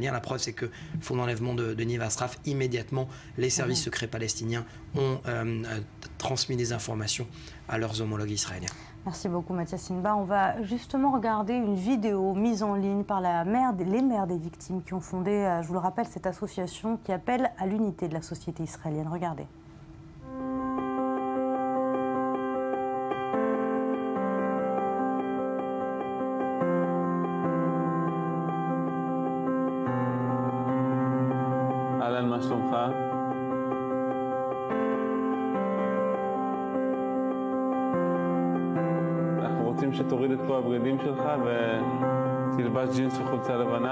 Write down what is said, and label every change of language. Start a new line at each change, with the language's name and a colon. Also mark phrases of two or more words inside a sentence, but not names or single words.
French: La preuve, c'est que le faux enlèvement de Niv Asraf, immédiatement, les services secrets palestiniens ont transmis des informations à leurs homologues israéliens. Merci beaucoup Mathias Inba. On va justement regarder une vidéo mise en ligne par les mères des victimes qui ont fondé, je vous le rappelle, cette association qui appelle à l'unité de la société israélienne. Regardez.
Hebrew: אהלן, מה שלומך? אנחנו רוצים שתוריד את כל הבגדים שלך ותלבש ג'ינס וחולצה לבנה.